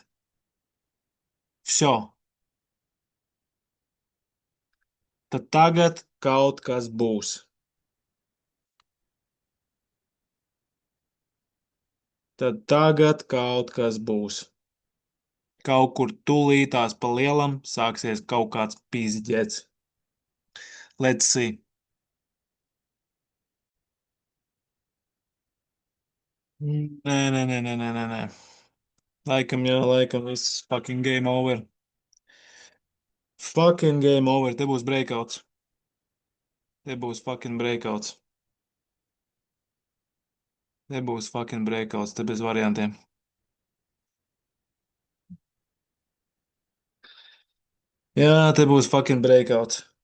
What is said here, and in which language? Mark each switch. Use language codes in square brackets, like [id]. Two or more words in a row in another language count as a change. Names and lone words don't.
[lv] Vso. Tad tagad kaut kas būs. Tad tagad kaut kas būs. Kaut kur tūlītās pa lielam sāksies kaut kāds pizģets. [en] Let's see. [lv] Nē, nē, nē, nē, nē, nē, nē. Laikam viss [en] fucking game over. Fucking game over. [lv] Te būs breakouts. Te būs [en] fucking breakouts. [lv] Te būs [en] fucking breakouts. [lv] Te bez variantiem. Jā, te būs [en] fucking breakouts.